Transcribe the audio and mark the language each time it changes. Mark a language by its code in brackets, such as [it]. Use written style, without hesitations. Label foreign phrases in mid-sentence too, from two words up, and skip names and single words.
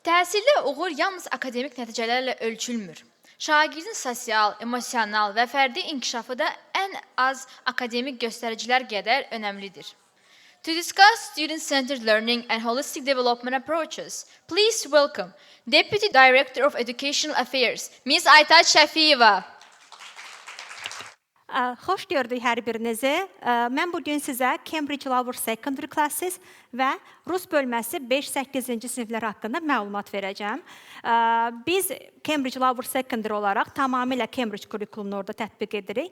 [az] Təhsildə uğur yalnız akademik nəticələrlə ölçülmür. Şagirdin sosial, emosional və fərdi inkişafı da ən az akademik göstəricilər qədər önəmlidir. [en] To discuss student-centered learning and holistic development approaches, please welcome Deputy Director of Educational Affairs, Ms. Aytaç Şəfiyeva. [az] Xoş gördük hər birinizi. Mən bugün sizə Cambridge Lower Secondary Classes və Rus bölməsi 5-8-ci siniflər haqqında məlumat verəcəm. Biz Cambridge Lower Secondary olaraq tamamilə Cambridge kurikulumunu orada tətbiq edirik.